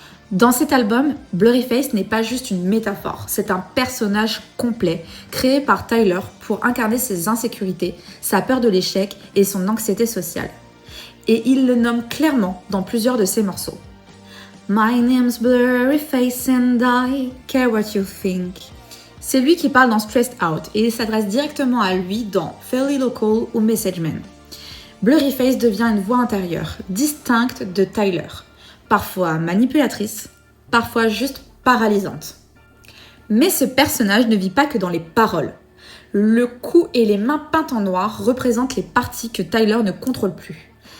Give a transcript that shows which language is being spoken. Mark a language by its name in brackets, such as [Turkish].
[French] Dans cet album, Blurryface n'est pas juste une métaphore, c'est un personnage complet, créé par Tyler pour incarner ses insécurités, sa peur de l'échec et son anxiété sociale. Et il le nomme clairement dans plusieurs de ses morceaux. [English] My name's Blurryface and I care what you think. [French] C'est lui qui parle dans Stressed Out et il s'adresse directement à lui dans Fairly Local ou Message Man. Blurryface devient une voix intérieure, distincte de Tyler. Parfois manipulatrice, parfois juste paralysante. Mais ce personnage ne vit pas que dans les paroles. Le cou et les mains peintes en noir représentent les parties que Tyler ne contrôle plus.